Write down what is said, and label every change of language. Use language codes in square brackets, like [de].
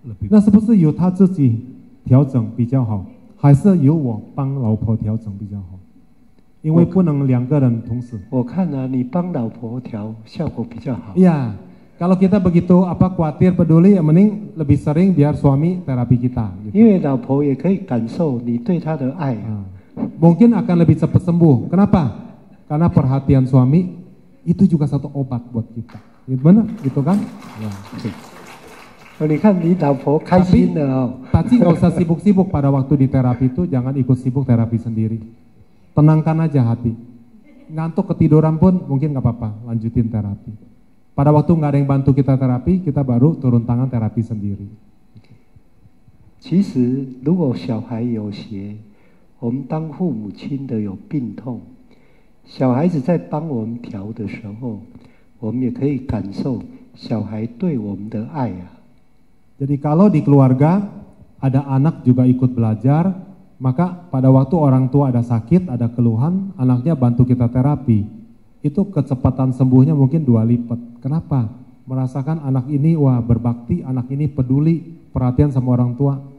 [zh] 那是不是由他自己调整比较好，还是由我帮老婆调整比较好？因为不能2个人同时。我看啊，你帮老婆调效果比较好。 [id] Iya, kalau kita begitu khawatir peduli, ya mending lebih sering biar suami terapi kita. Gitu. [zh] 因为老婆也可以感受你对她的爱。 [id] Mungkin akan lebih cepat sembuh. Kenapa? Karena perhatian suami itu juga satu obat buat kita. Gitu benar, gitu kan? Ya. [zh] 你看你老婆开心了哦。 [id] Tapi nggak usah sibuk-sibuk pada waktu di terapi itu, jangan ikut sibuk terapi sendiri. Tenangkan aja hati. Ngantuk ketiduran pun mungkin nggak apa-apa, lanjutin terapi. Pada waktu nggak ada yang bantu kita terapi, kita baru turun tangan terapi sendiri. [zh] 其实如果小孩有邪，我们当父母亲的有病痛，小孩子在帮我们调的时候，我们也可以感受小孩对我们的爱啊。 [id] Jadi kalau di keluarga ada anak juga ikut belajar, maka pada waktu orang tua ada sakit, ada keluhan, anaknya bantu kita terapi. Itu kecepatan sembuhnya mungkin 2 lipat. Kenapa? Merasakan anak ini wah berbakti, anak ini peduli, perhatian sama orang tua.